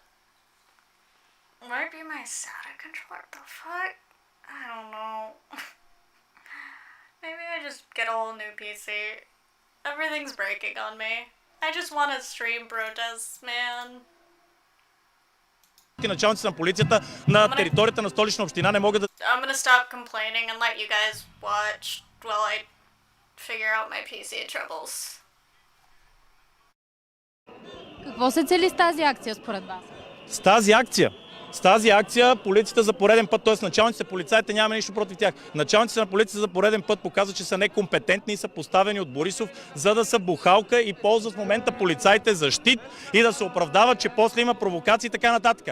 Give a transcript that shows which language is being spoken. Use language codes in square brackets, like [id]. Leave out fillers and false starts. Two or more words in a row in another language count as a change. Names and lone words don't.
[en] Might be my SATA controller. What the fuck? I don't know. Maybe I just get a whole new PC. Everything's breaking on me. I just want to stream protests, man. [bg] Началниците на полицията на територията на Столична община не могат да... [en] I'm gonna stop complaining and let you guys watch while I figure out my PC troubles. [bg] Какво се цели с тази акция според вас? С тази акция полицията за пореден път, т.е. началниците полицаите, нямаме нищо против тях. Началниците на полицията за пореден път показват, че са некомпетентни и са поставени от Борисов, за да са бухалка и ползват в момента полицаите за щит и да се оправдават, че после има провокации и така нататък.